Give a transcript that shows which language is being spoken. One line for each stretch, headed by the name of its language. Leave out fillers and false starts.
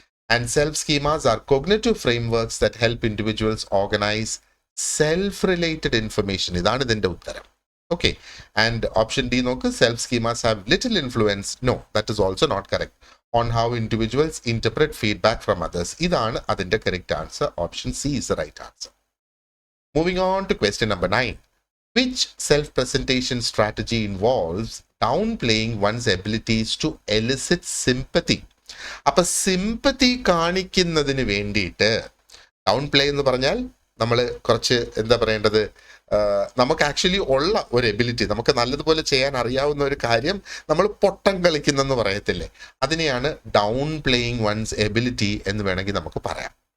English: And self schemas are cognitive frameworks that help individuals organize self related information.
Malayalam: ഇതാണ് ഇതിന്റെ ഉത്തരം.
English: okay, and option D
Malayalam: നോക്ക്,
English: Self schemas have little influence. No, that is also not correct. On how individuals interpret feedback from others.
Malayalam: ഇതാണ് അതിന്റെ correct answer.
English: Option C is the right answer. Moving on to question number 9. Which self-presentation strategy involves downplaying one's abilities to elicit sympathy?
Malayalam: അപ്പൊ sympathy കാണിക്കുന്നതിന് വേണ്ടിയിട്ട്, down play എന്ന് പറഞ്ഞാൽ നമ്മൾ കുറച്ച് എന്താ പറയേണ്ടത്, നമുക്ക് ആക്ച്വലി ഉള്ള ഒരു എബിലിറ്റി, നമുക്ക് നല്ലതുപോലെ ചെയ്യാൻ അറിയാവുന്ന ഒരു കാര്യം നമ്മൾ പൊട്ടം കളിക്കുന്നെന്ന് പറയത്തില്ലേ, അതിനെയാണ് ഡൗൺ പ്ലേയിങ് വൺസ് എബിലിറ്റി എന്ന് വേണമെങ്കിൽ നമുക്ക് പറയാം.